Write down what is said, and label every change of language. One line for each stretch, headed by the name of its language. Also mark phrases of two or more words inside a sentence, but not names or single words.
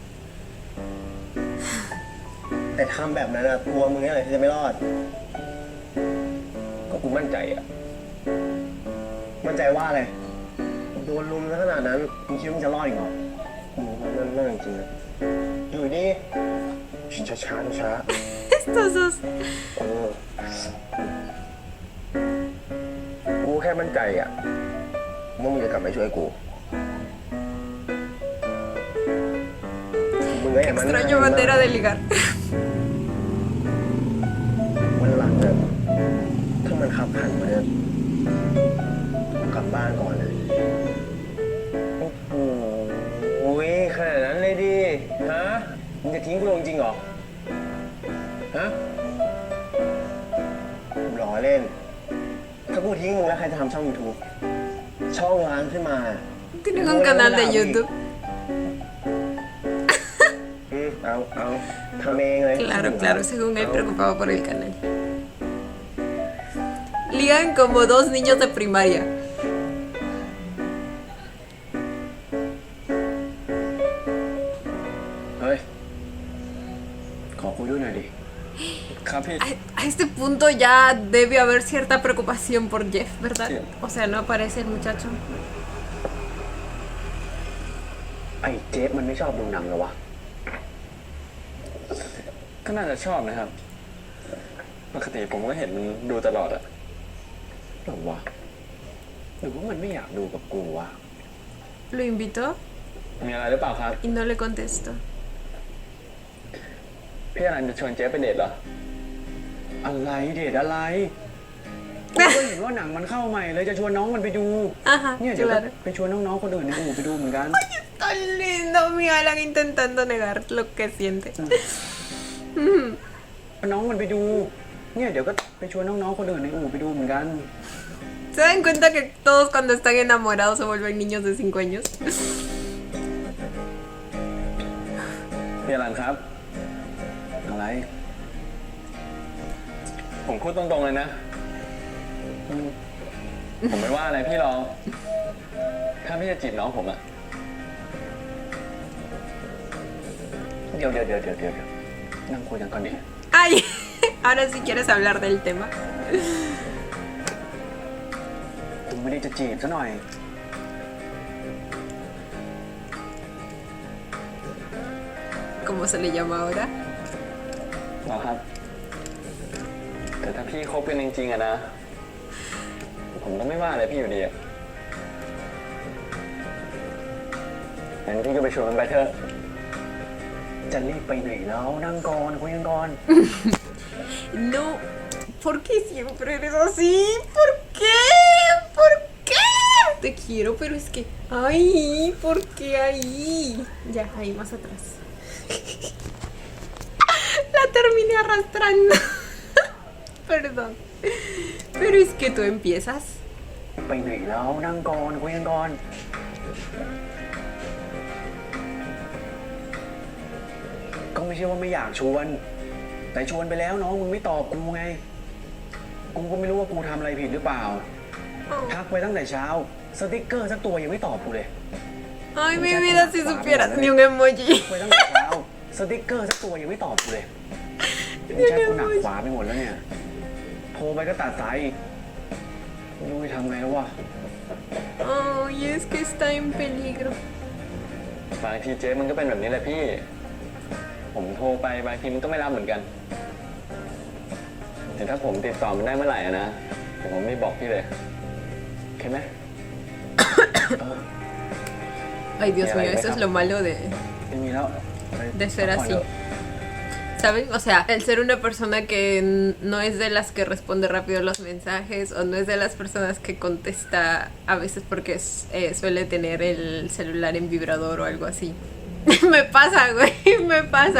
Thai: แต่ทำแบบนั้นอะตัวมึงเนี่ยอะไรที่จะไม่รอดก็กูมั่นใจอะมั่นใจว่าอะไรโดนลุมขนาดนั้นมึงคิดว่ามึงจะรอดอีกเหรอมึงนั่นจริงๆนะอยู่นี่ช้า
Spanish: Estos dos.
Thai: กูแค่มั่นใจอะว่ามึงจะกลับมาช่วยกูมึงก็อย่ามัน
Spanish: Extraño manera de ligar.
Thai: วันหลังเนี่ยถ้ามันขับขันมาเนี่ยกลับบ้านก่อนเลยโอ้โหขนาดนั้นเลยดิฮะมึงจะทิ้งกูลงจริงเหรอฮะล้อเล่นถ้ากูทิ้งมึงแล้วใครจะทำช่อง YouTube ช่องร้านขึ้นมา
Spanish: Tienen un canal de YouTube.
Thai: เอาเอาทำเองเลย
Spanish: Claro, claro, según él preocupado por el canal. Ligan como dos niños de primaria.
Thai: เฮ้ย ขอคุยด้วยหน่อยดิ ครับพี่
Spanish: A este punto ya debe haber cierta preocupación por Jeff, ¿verdad? Sí. O sea, no aparece el muchacho.
Thai: ไอ้เจ๊มันไม่ชอบดูหนังเหรอวะ ก็น่าจะชอบนะครับ ปกติผมก็เห็นมันดูตลอดอะ หรอวะหรือว่ามันไม่อยากดูกับกูวะ
Spanish: Lo invitó
Thai: มีอะไรหรือเปล่าครับ
Spanish: y no le contestó.
Thai: พี่อนันต์จะชวนเจ๊ไปเดทเหรอ อะไรเดทอะไรกูก็เห็นว่าหนังมันเข้าใหม่เลยจะชวนน้องมันไปดู
Spanish: Ajá,
Thai: เนี่ยเดี๋ยวก็
Spanish: claro.
Thai: ไปชวนน้องๆคนอื่นในอู่ไปดูเหมือนกัน
Spanish: Está lindo, mi Alan intentando negar lo que siente.
Thai: น้องมันไปดู เนี่ยเดี๋ยวก็ไปชวนน้องๆคนอื่นในอู่ไปดูเหมือนกัน
Spanish: ¿Se dan cuenta que todos cuando están enamorados se vuelven niños de 5 años?
Thai: พี่อนันต์ครับ อะไร ผมพูดตรงๆเลยนะ ผมไม่ว่าอะไรพี่หรอกถ้าพี่จะจีบน้องผมอะ เดี๋ยวนั่งคุยกันก่อนดิ
Spanish: Ay, ahora sí quieres hablar del tema.
Thai: กูไม่ได้จะจีบซะหน่อย
Spanish: ¿Cómo se le llama ahora?
Thai: หรอครับ แต่ถ้าพี่คบกันจริงๆอะนะ ผมก็ไม่ว่าอะไรพี่อยู่ดีอะงั้นพี่ก็ไปชวนมันไปเถอะ จะรีบไปไหนแล้วนั่งก่อนคุยกันก่อน
Spanish: No, ¿por qué siempre eres así? ¿Por qué? ¿Por qué? Te quiero, pero es que... Ay, ¿por qué ahí? Ya, ahí más atrás. La terminé arrastrando. Perdón. Pero es que tú empiezas.
Thai: ไปไหนแล้วนั่งก่อนคุยกันก่อน ก็ไม่ใช่ว่าไม่อยากชวน แต่ชวนไปแล้วน้องมึงไม่ตอบกูไง กูก็ไม่รู้ว่ากูทำอะไรผิดหรือเปล่า ทักไปตั้งแต่เช้า สติ๊กเกอร์สักตัวยังไม่ตอบกูเลย
Spanish: Ay, mi vida, si supieras, ni un emoji.
Thai: ไปตั้งแต่เช้า สติ๊กเกอร์สักตัวยังไม่ตอบกูเลยแชทกูหนักขวาไปหมดแล้วเนี่ย โทรไปก็ตัดสายอีกไม่รู้จะทำไงแล้ววะ
Spanish: Ay, es que está en peligro.
Thai: บางทีเจ๊มันก็เป็นแบบนี้แหละพี่ ผมโทรไปบางทีมันก็ไม่รับเหมือนกัน แต่ถ้าผมติดต่อมันได้เมื่อไหร่อะนะเดี๋ยวผมไม่บอกพี่เลยโอเคไหม
Spanish: Ay, Dios Mira, mío, ahí eso es deja. lo malo de...
Thai: ไม่มีแล้วไป
Spanish: De ser
Thai: พักผ่อน
Spanish: así.
Thai: เถอะ
Spanish: ¿Saben? O sea, el ser una persona que no es de las que responde rápido los mensajes o no es de las personas que contesta a veces porque suele tener el celular en vibrador o algo así. Me pasa, güey, me pasa.